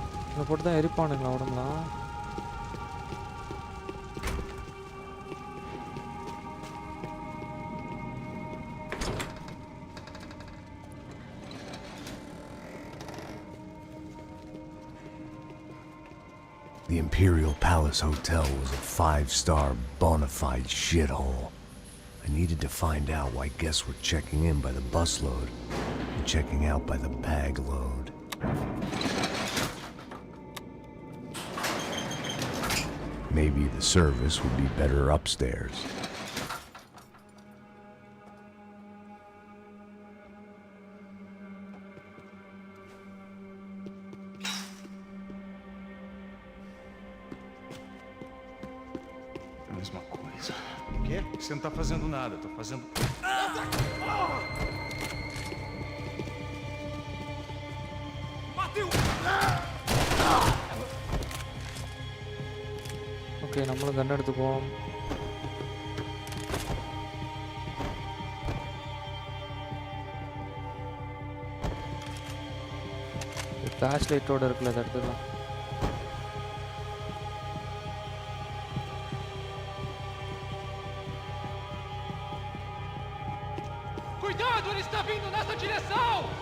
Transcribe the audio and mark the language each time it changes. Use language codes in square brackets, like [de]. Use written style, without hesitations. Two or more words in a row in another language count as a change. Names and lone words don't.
[ta] இதை போட்டு தான் எரிப்பானுங்களா உடம்புலாம்? [en] The Imperial Palace Hotel was a 5-star bona fide shithole. I needed to find out why guests were checking in by the busload and checking out by the bag load. Maybe the service would be better upstairs. [pt] Mesma coisa. O quê? Você não tá fazendo nada, tô fazendo. [ta] ஓகே, நம்மளும் கன் எடுத்துக்குவோம். [en] flash light [ta] இருக்குல்ல, அதை எடுத்துக்கலாம். [pt] Cuidado, ele está vindo nessa direção!